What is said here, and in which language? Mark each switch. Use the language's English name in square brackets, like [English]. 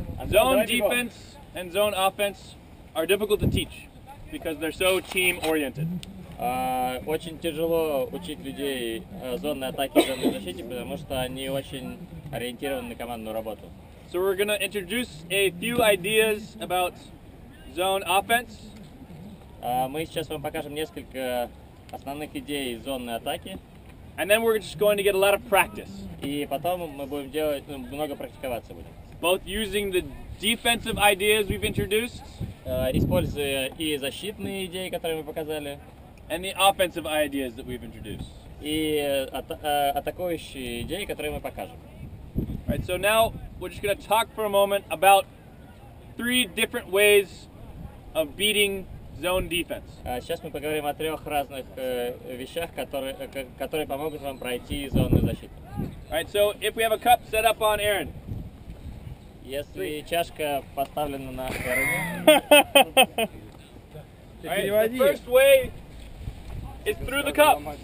[English] Zone defense and zone offense are difficult to teach because they're so team-oriented. [Russian] Очень тяжело учить людей зонной атаке и зонной защите, потому что они очень ориентированы на командную работу. [English] So we're going to introduce a few ideas about zone offense. [Russian] Мы сейчас вам покажем несколько основных идей зонной атаки. [English] And then we're just going to get a lot of practice. [Russian] И потом мы будем делать, много практиковаться будем. [English] Both using the defensive ideas we've introduced, [Russian] используя и защитные идеи, которые мы показали, [English] and the offensive ideas that we've introduced. [Russian] И атакующие идеи, которые мы покажем. [English] Right, so now we're just going to talk for a moment about 3 different ways of beating zone defense. [Russian] Сейчас мы поговорим о 3 разных вещах, которые помогут вам пройти зонную защиту. [English] Right, so if we have a cup set up on Aaron. [Russian] Если чашка поставлена на Эроне. [English] Right, the first way is through the cup.